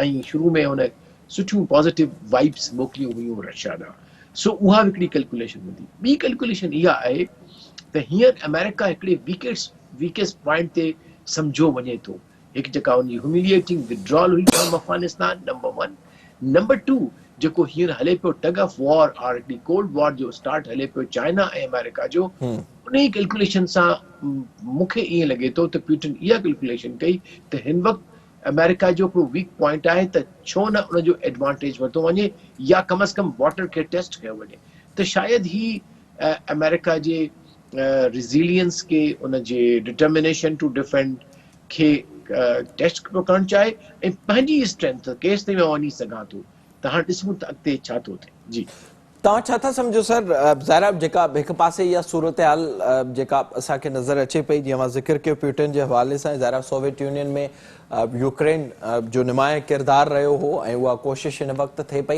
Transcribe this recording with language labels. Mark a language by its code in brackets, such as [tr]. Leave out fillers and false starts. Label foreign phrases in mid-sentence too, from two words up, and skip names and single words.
[sd] ऐं शुरू में हुन सुठियूं [en] positive vibes [sd] मोकिलियूं हुयूं रशिया ॾांहुं। सो उहा हिकिड़ी कैलकुलेशन हूंदी। ॿी कैलकुलेशन इहा आहे त हींअर अमेरिका हिकिड़े [en] weakest point [sd] ते सम्झो वञे थो। हिकु जेका हुनजी [en] humiliating withdrawal [sd] हुई फ्रॉम अफगानिस्तान, नंबर 1। नंबर 2 जेको हींअर हले पियो [en] tug of war [sd] और हिकिड़ी [en] cold war [sd] जो स्टार्ट हले पियो चाइना ऐं अमेरिका जो, उन ई कैलकुलेशन सां मूंखे ईअं लॻे थो त प्यूटिन इहा कैलकुलेशन कई त हिन वक़्तु अमेरिका जो हिकिड़ो [en] weak point [sd] आहे त छो न उनजो एडवांटेज वरितो वञे, या [ur] کم از کم [sd] बॉर्डर खे टेस्ट कयो वञे। त शायदि ही अमेरिका जे रिज़िलियंस खे, उनजे [en] determination to defend [sd] खे टेस्ट करणु चाहे ऐं पंहिंजी स्ट्रेंथ केसि ताईं मां वञी सघां थो। त हाणे ॾिसूं त अॻिते छा थो थिए। जी तव्हां छा था सम्झो सर, ज़ाहिर जेका हिकु पासे इहा सूरत हाल जेका असांखे नज़र अचे पई, जीअं मां ज़िक्र कयो प्यूटिन जे हवाले सां, ज़ाहिर सोवियत यूनियन में यूक्रेन जो नुमाया किरदारु रहियो हो ऐं उहा कोशिशि हिन वक़्तु थिए पई।